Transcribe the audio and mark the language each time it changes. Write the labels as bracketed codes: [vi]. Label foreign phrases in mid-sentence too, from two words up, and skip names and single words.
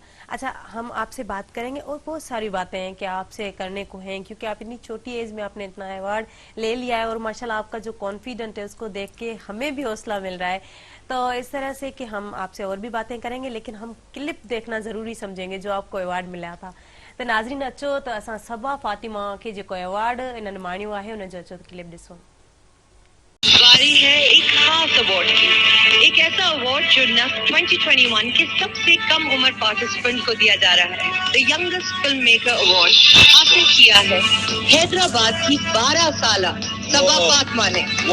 [ur] اچھا، ہم آپ سے بات کریں گے اور بہت ساری باتیں ہیں کہ آپ سے کرنے کو ہیں، کیونکہ آپ اتنی چھوٹی ایج میں آپ نے اتنا ایوارڈ لے لیا ہے اور ماشاءاللہ آپ کا جو کانفیڈنٹ ہے اس کو دیکھ کے ہمیں بھی حوصلہ مل رہا ہے. تو اس طرح سے کہ ہم آپ سے اور بھی باتیں کریں گے، لیکن ہم کلپ دیکھنا ضروری سمجھیں گے جو آپ کو ایوارڈ ملا تھا. [sd] तो नाज़रीन अचो तो असां सबा फातिमा के जो अवार्ड इन्हनि माणियो आहे उन जो अचो तो क्लिप ॾिसो। [ur] باری ہے ایک خاص ایوارڈ کی، ایک ایسا ایوارڈ جو نسل 2021 کے سب سے کم عمر پارٹیسپنٹ کو دیا جا رہا ہے, [en] the youngest film maker award. [ur] آپ حاصل کیا ہے حیدرآباد کی 12 سالہ صبا فاطمہ نے.